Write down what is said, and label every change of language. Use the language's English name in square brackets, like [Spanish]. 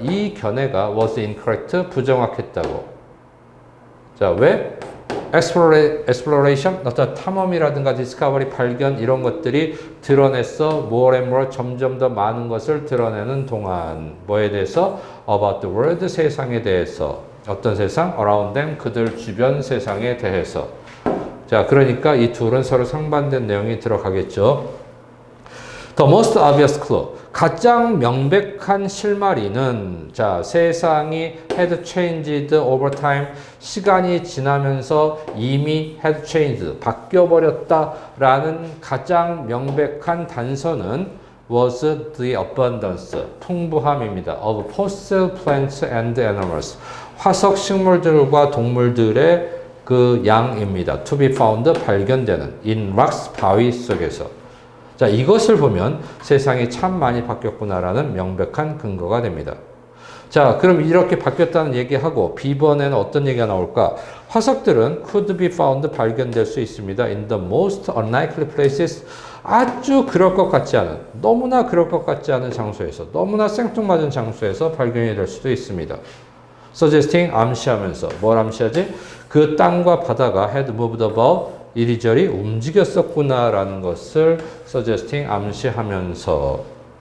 [Korean] 이 견해가 [English] was incorrect, [Korean] 부정확했다고. 자, 왜? exploration, 어떤 탐험이라든가 discovery, 발견 이런 것들이 드러냈어. [English] more and more, [Korean] 점점 더 많은 것을 드러내는 동안 뭐에 대해서? [English] about the world, [Korean] 세상에 대해서. 어떤 세상? [English] around them, [Korean] 그들 주변 세상에 대해서. 자, 그러니까 이 둘은 서로 상반된 내용이 들어가겠죠. [English] The most obvious clue. [Korean] 가장 명백한 실마리는 자, 세상이 [English] had changed over time. [Korean] 시간이 지나면서 이미 [English] had changed. [Korean] 바뀌어버렸다라는 가장 명백한 단서는 [English] was the abundance. [Korean] 풍부함입니다. [English] of fossil plants and animals. [Korean] 화석 식물들과 동물들의 그 양입니다. [English] to be found, [Korean] 발견되는 [English] in rocks, [Korean] 바위 속에서. 자, 이것을 보면 세상이 참 많이 바뀌었구나라는 명백한 근거가 됩니다. 자, 그럼 이렇게 바뀌었다는 얘기하고 B번에는 어떤 얘기가 나올까? 화석들은 [English] could be found, [Korean] 발견될 수 있습니다. [English] in the most unlikely places. [Korean] 아주 그럴 것 같지 않은, 너무나 그럴 것 같지 않은 장소에서, 너무나 생뚱맞은 장소에서 발견이 될 수도 있습니다. [English] suggesting, [Korean] 암시하면서. 뭘 암시하지? 그 땅과 바다가 [English] had moved about, [Korean] 이리저리 움직였었구나라는 것을 suggesting, 암시하면서.